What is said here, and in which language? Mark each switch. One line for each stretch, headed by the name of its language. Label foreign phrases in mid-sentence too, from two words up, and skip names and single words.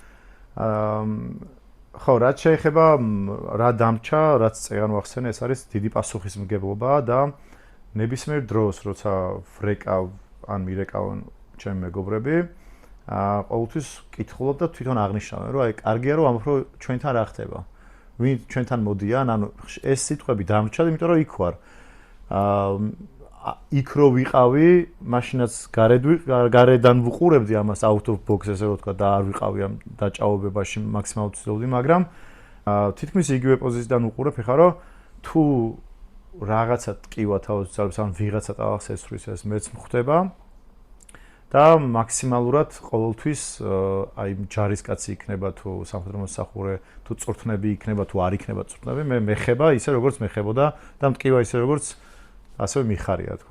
Georgian: ხო, რაც შეეხება რა დამჭა, რაც წეგან ვახსენე, ეს არის დიდი პასუხისმგებლობა და ნებისმიერ დროს, როცა ვრეკავ ან მირეკავენ ჩემი მეგობრები, ყოველთვის ვკითხულობ და თვითონ აღნიშნავენ, რომ აი კარგია რომ ამბობ, რომ ჩვენთან რა ხდება. ვინ ჩვენთან მოდიან, ანუ ეს სიტყვები დამჭა, იმიტომ რომ იქ ვარ. იქ რო ვიყავი, მაშინაც გარედან ვუყურებდი ამას
English: out of box
Georgian: ესე რომ თქვა და არ ვიყავი ამ დაჭაობებაში მაქსიმალურად ვცდილობდი, მაგრამ თითქმის იგივე პოზიციიდან ვუყურებ, ეხლა რომ თუ რაღაცა ტკივა თავს ძალებს ან ვიღაცა ტალახს ესვრის, ეს მეც მხვდება და მაქსიმალურად ყოველთვის აი ჯარისკაცი იქნება თუ სამხედრო მოსახურე, თუ წვრთნები იქნება, თუ არ იქნება წვრთნები, მე მეხება ისე როგორც მეხებოდა და მტკივა ისე როგორც ასევე მიხარია თქო.